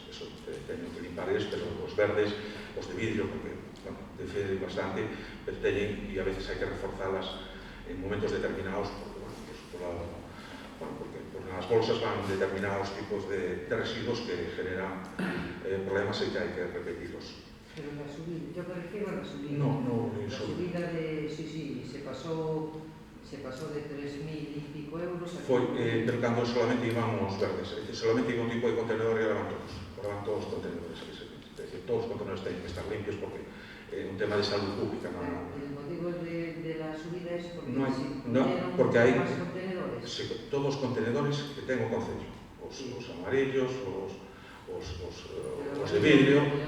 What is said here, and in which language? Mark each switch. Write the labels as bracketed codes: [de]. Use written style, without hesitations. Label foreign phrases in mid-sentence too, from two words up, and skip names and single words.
[gl] Eso teñen que limpar eles, pero os verdes, os de vidrio, porque, bueno, defende bastante, pero teñen, e a veces hai que reforzalas en momentos determinados, porque, bueno, porque nas bolsas van determinados tipos de residuos que generan problemas e que hai que repetirlos. [es] Pero la subida, yo me refiero a la subida. No, la subida de, sí, se pasó de 3.000 y pico euros a... [gl] Foi, pero cando solamente iban os verdes, solamente iba un tipo de contenedor e eran todos os contenedores. [es] Es decir, [gl] todos os contenedores teñen que estar limpios porque é un tema de [es] salud pública. El motivo de la subida es porque [gl] porque hai [es] más contenedores. [gl] Todos os contenedores que ten o concello, os amarillos, os de vidrio.